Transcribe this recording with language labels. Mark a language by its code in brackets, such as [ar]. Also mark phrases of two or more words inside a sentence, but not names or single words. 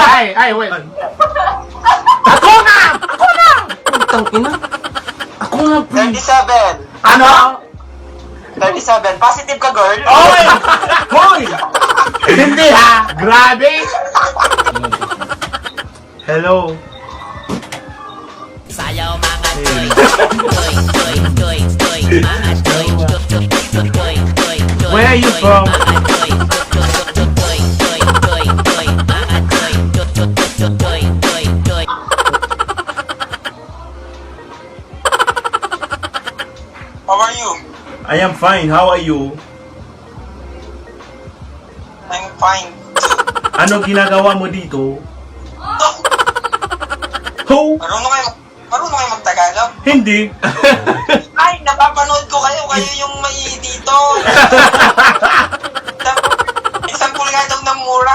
[tl] Ay, wait. Ako na! Putang ina. Ako na, pre. 37. Ano? 37. Positive ka, girl? Oy! Hoy! Hindi ha! Grabe! Hello. Sayaw mga toy, toy, toy, toy, toy, mga toy, toy, toy, toy, toy. [en] Where are you from? [tl] Mga toy, toy, toy, toy, toy, toy, mga toy, toy, toy, toy. [en] How are you? I am fine. How are you? I'm fine. [tl] Ano ginagawa mo dito? Ho? Marunong kayo mag-Tagalog? Hindi. Ay, napapanood ko kayo. Kayo yung may dito. Example nga daw ng mura.